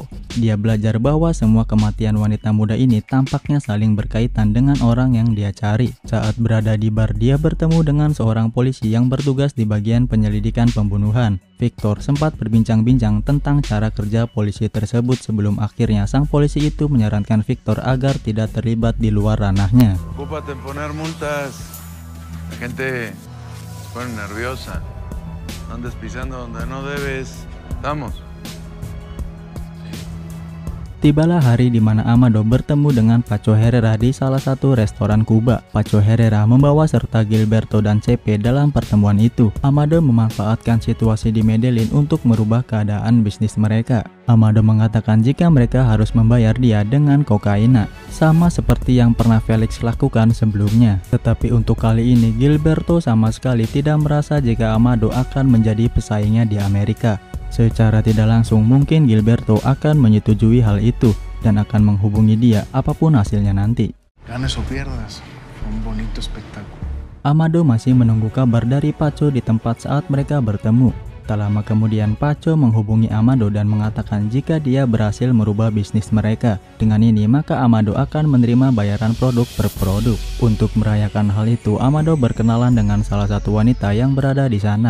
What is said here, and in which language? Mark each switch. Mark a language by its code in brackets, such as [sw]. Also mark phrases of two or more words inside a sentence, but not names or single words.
[id] Dia belajar bahwa semua kematian wanita muda ini tampaknya saling berkaitan dengan orang yang dia cari. Saat berada di bar, dia bertemu dengan seorang polisi yang bertugas di bagian penyelidikan pembunuhan. Victor sempat berbincang-bincang tentang cara kerja polisi tersebut sebelum akhirnya sang polisi itu menyarankan Victor agar tidak terlibat di luar ranahnya. [es] Ocúpate en poner multas. La gente se pone nerviosa. Andas pisando donde no debes. Vamos. [id] Tibalah hari di mana Amado bertemu dengan Pacho Herrera di salah satu restoran Kuba. Pacho Herrera membawa serta Gilberto dan CP dalam pertemuan itu. Amado memanfaatkan situasi di Medellin untuk merubah keadaan bisnis mereka. Amado mengatakan jika mereka harus membayar dia dengan kokaina, sama seperti yang pernah Felix lakukan sebelumnya. Tetapi untuk kali ini, Gilberto sama sekali tidak merasa jika Amado akan menjadi pesaingnya di Amerika. Secara tidak langsung mungkin Gilberto akan menyetujui hal itu. dan akan menghubungi dia apapun hasilnya nanti. [es] Ganes o pierdas, un bonito espectáculo. [id] Amado masih menunggu kabar dari Paco di tempat saat mereka bertemu. Tak lama kemudian Paco menghubungi Amado dan mengatakan jika dia berhasil merubah bisnis mereka. Dengan ini maka Amado akan menerima bayaran produk per produk. Untuk merayakan hal itu, Amado berkenalan dengan salah satu wanita yang berada di sana.